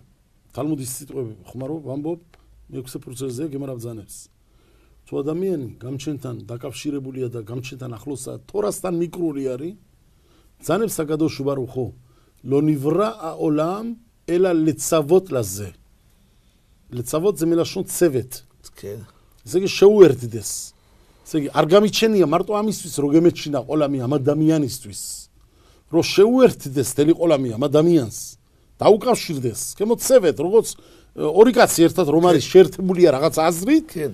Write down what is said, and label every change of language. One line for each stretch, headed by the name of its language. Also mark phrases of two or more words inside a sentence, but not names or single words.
Georgian: თალმუდის სიტყვები ხმარო ვამბობ მეექვსე ფურცელზეა გემარა ბრძანებს. თუ ადამიანი გამჩენთან დაკავშირებულია და გამჩენთან ახლოსაა, თორასთან მიკრული არის, ბრძანებს
Hebrew: הקדוש ברוך הוא לא נברא העולם אלא לצוות לזה. ლეცავოთ זה מלשון צוות. כן.
Georgian: ესე იგი შეუერთდეს. ესე იგი არ გამიჩენია მარტო ამისთვის, რომ გემეჩინა ყოლამი ამ ადამიანისთვის. რომ შეუერთდეს თელი ყოლამი ამ ადამიანს. დაუკავშირდეს. გემოცევეთ, როგორც ორი კაცი ერთად რომ არის შეერთებულია რაღაც აზრით,
Hebrew: כן.